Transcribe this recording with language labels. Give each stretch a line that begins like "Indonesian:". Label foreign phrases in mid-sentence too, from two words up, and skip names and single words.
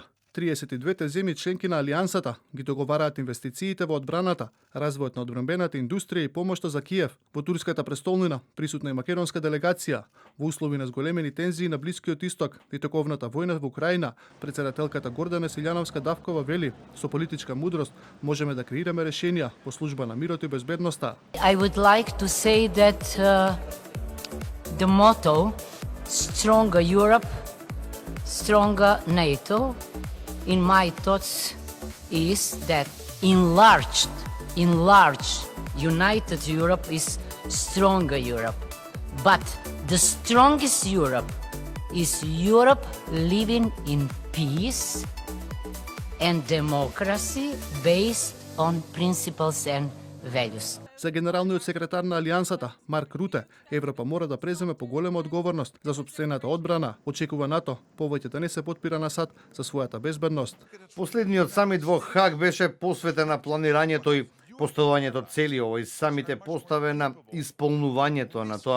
Macedonian: 32-те земји членки на Алијансата ги договараат инвестициите во одбраната, развојот на одбранбената индустрија и помошта за Киев. Во турската престолнина присутна и македонска делегација. Во услови на зголемени тензии на Блискиот Исток и токовната војна во Украина, претседателката Гордана Силјановска-Давкова вели: со политичка мудрост можеме да креираме решенија во служба на мирот и безбедноста.
English: I would like to say that the motto Stronger Europe, Stronger NATO in my thoughts is that enlarged, united Europe is stronger Europe. But the strongest Europe is Europe living in peace and democracy based on principles and values.
Macedonian: За генералниот секретар на Алијансата, Марк Руте, Европа мора да преземе поголема одговорност за сопствената одбрана. Очекува НАТО повеќе да не се потпира на САД за својата безбедност. Последниот самит во Хаг беше посветен на планирањето и поставувањето цели. Овој самит е поставен на исполнувањето на тоа.